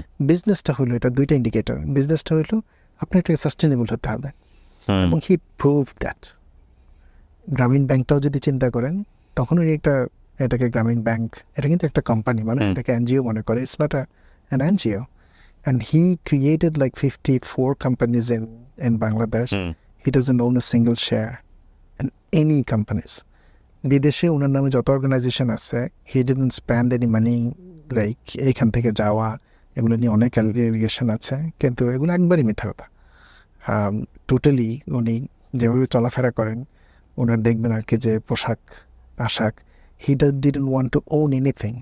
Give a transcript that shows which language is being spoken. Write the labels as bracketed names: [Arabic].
[Bangla] বিজনেসটা হলো, এটা দুইটা ইন্ডিকেটর। বিজনেসটা হলো আপনার একটা সাস্টেনেবল হতে হবে, এবং [English] He prove that. [Bangla] গ্রামীণ ব্যাংকটাও যদি চিন্তা করেন, তখন উনি এটাকে গ্রামীণ ব্যাংক, এটা কিন্তু একটা কোম্পানি, মানুষ এটাকে এনজিও মনে করে। [English] It's not an NGO. And he created like 54 companies in Bangladesh. He doesn't own a single share in any companies. [Bangla] বিদেশে ওনার নামে যত অর্গানাইজেশন আছে, [English] he didn't spend any money like [Bangla] এইখান থেকে যাওয়া, এগুলো নিয়ে অনেক অ্যালিগেশন আছে, কিন্তু এগুলো একবারই মিথ্যা কথা। টোটালি উনি যেভাবে চলাফেরা করেন, ওনার দেখবেন আর কি যে পোশাক আশাক, [English] He didn't want to own anything.